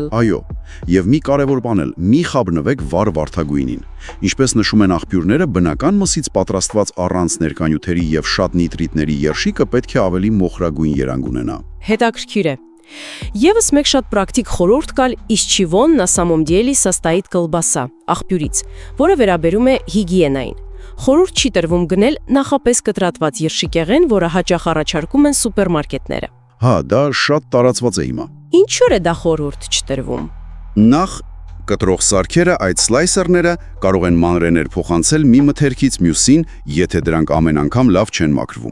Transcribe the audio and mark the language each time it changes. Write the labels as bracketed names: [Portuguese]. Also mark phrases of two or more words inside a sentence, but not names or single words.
[Armenian] Այո, եւ մի կարևոր բան էլ՝ մի խաբնվեք վառ վարդագույնին։ Ինչպես նշում են աղբյուրները, բնական մսից պատրաստված առանց ներկանյութերի եւ շատ նիտրիտների երշիկը պետք է ավելի մոխրագույն երանգ ունենա։ Հետաքրքիր է։ Եվս մեկ շատ պրակտիկ խորհուրդ կալ [Russian] из чего на самом деле состоит колбаса, [Armenian] աղբյուրից, որը վերաբերում է հիգիենային։ Խորհուրդ չի տրվում գնել նախապես կտրատված երշիկեղեն, որը հաճախ առաջարկում են սուպերմարկետները։ Հա, դա շատ տարածված է հիմա։ Ինչու՞ է դա խորհուրդ չտրվում։ Նախ կտրող սարքերը, այդ սլայսերները կարող են մանրեներ փոխանցել մի մթերքից մյուսին, եթե դրանք ամեն անգամ լավ չեն մաքրվում։